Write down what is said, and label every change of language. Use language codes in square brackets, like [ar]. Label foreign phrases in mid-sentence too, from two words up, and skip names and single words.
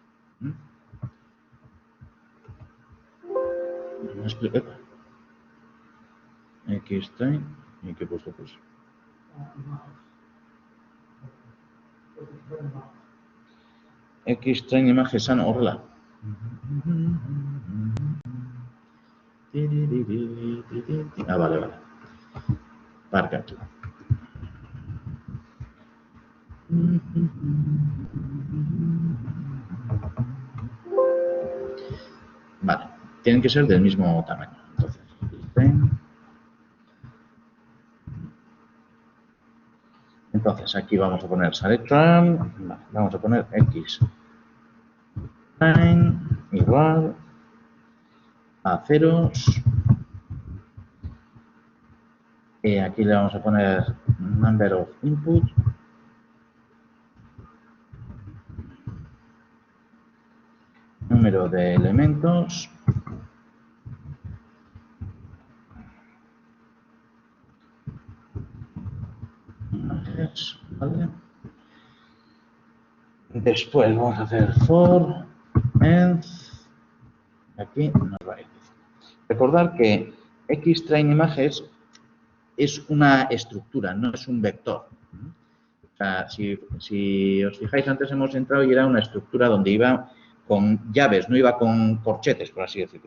[es] ¿Me explico? Xtrain, ¿y qué he puesto pues? [eu] Xtrain imagen horrela. [es] Vale. [eu] Barkatu. [es] Vale, tienen que ser del mismo tamaño. Entonces, aquí vamos a poner Sarechoa, vamos a poner x igual a ceros. Y aquí le vamos a poner [en] number of input. [es] Número de elementos. ¿Vale? Después vamos a hacer for and aquí nos va a ir. Recordar que xtrain images es una estructura, no es un vector. O sea, si os fijáis, antes hemos entrado y era una estructura donde iba con llaves, no iba con corchetes, por así decirlo.